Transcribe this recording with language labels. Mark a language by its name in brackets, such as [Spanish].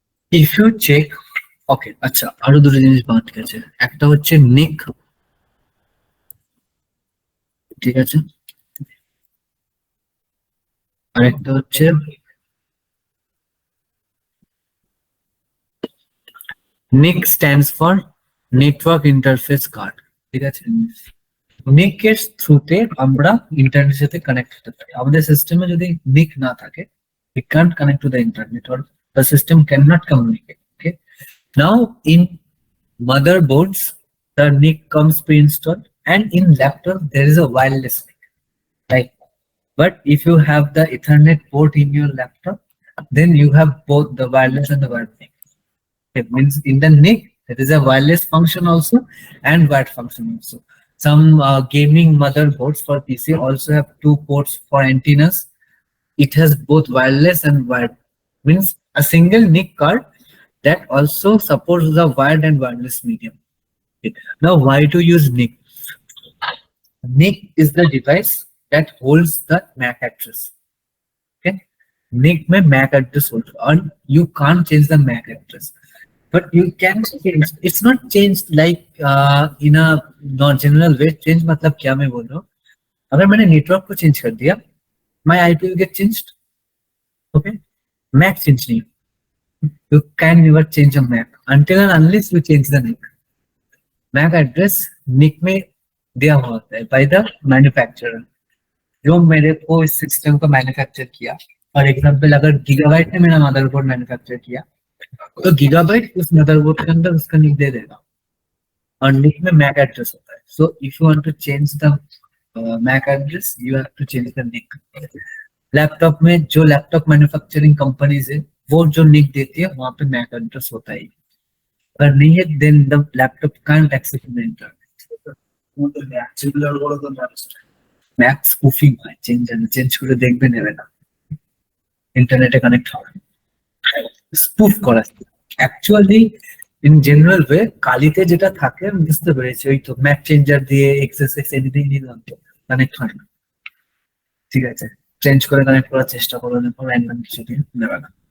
[English] if you check, okay, [Bangla] আচ্ছা আরো দুটো জিনিস বাদ গেছে, একটা হচ্ছে নিক, ঠিক আছে, আর একটা হচ্ছে নিক stands for network interface card, ঠিক আছে। নিক এর থ্রুতে আমরা ইন্টারনেটের সাথে কানেক্ট হতে পারি। আমাদের সিস্টেমে যদি নিক না থাকে, [English] we can't connect to the internet or the system cannot communicate. Okay. Now in motherboards, the NIC comes pre-installed, and in laptop there is a wireless NIC. Right. But if you have the Ethernet port in your laptop, then you have both the wireless and the wired NIC. It means in the NIC there is a wireless function also and wired function also. Some gaming motherboards for PC also have two ports for antennas. It has both wireless and wired. Means a single NIC card that also supports the wired and wireless medium. Okay. Now, why to use NIC? NIC is the device that holds the MAC address. Okay, NIC में MAC address holds, and you can't change the MAC address, but you can change. It's not changed like in a non general way. [Hindi] Change मतलब क्या मैं बोल रहा हूँ? अगर मैंने network को चेंज कर दिया, [English] my IP will get changed. Okay, MAC change नहीं. You can never change a MAC until and unless you change the NIC. [Hindi] MAC address NIC में दिया हुआ होता है [English] by the manufacturer. [Hindi] जो मेरे को इस सिस्टम को मैन्युफैक्चर किया, फॉर एग्जांपल अगर गीगाबाइट ने मेरा मदरबोर्ड मैन्युफैक्चर किया, तो गीगाबाइट उस मदरबोर्ड के अंदर उसका निक दे देगा, और निक में मैक एड्रेस होता है. [English] So if you want to change the MAC address, you have to change the NIC. [Hindi] Laptop में जो लैपटॉप मैन्युफैक्चरिंग कंपनीज है, वो जो निक देती है वहां पे मैक एड्रेस होता है. अगर नहीं है, [English] Then the laptop can't access the internet. [Bangla] Mac spoofing হয়, চেঞ্জ করে দেখবে নেবে না, ইন্টারনেটে কানেক্ট হবে, স্পুফ করা। অ্যাকচুয়ালি ইন জেনারেল ওয়ে কালিতে যেটা থাকে আমি বুঝতে পেরেছি, ওই তো ম্যাক চেঞ্জার দিয়ে এক্সএসএক্স এডিটিং নিলাম, তো কানেক্ট হয় না, ঠিক আছে, চেঞ্জ করে কানেক্ট করার চেষ্টা করো, র্যান্ডম কিছু দিয়ে নেবে না।